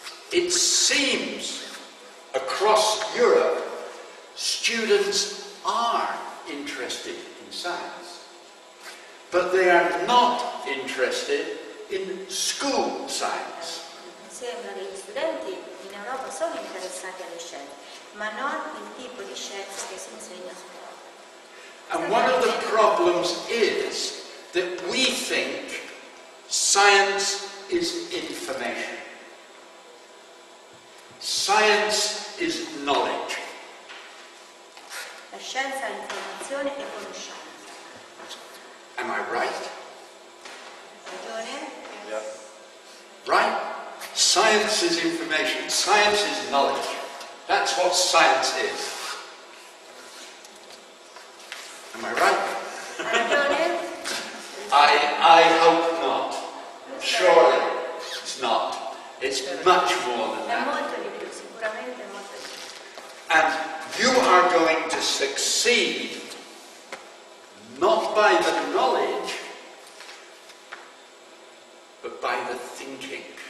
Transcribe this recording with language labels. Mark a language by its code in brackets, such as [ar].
[en] It seems across Europe students are interested in science, but they are not interested in school science. [it] Sembra che gli studenti in Europa sono interessati alle scienze, ma non il tipo di scienze che si insegna a scuola. [en] And one of the problems is that we think science is information. Science is knowledge. [it] La scienza è informazione e conoscenza. [en] Am I right? [it] Ragione? [en] Yeah. Right? Science is information. Science is knowledge. That's what science is. Am I right? [it] Ragione? [en] I hope not. Surely it's not. It's much more than [it] È [en] that. [it] molto di più, sicuramente è molto di più. [en] And you are going to succeed not by the knowledge, but by the thinking.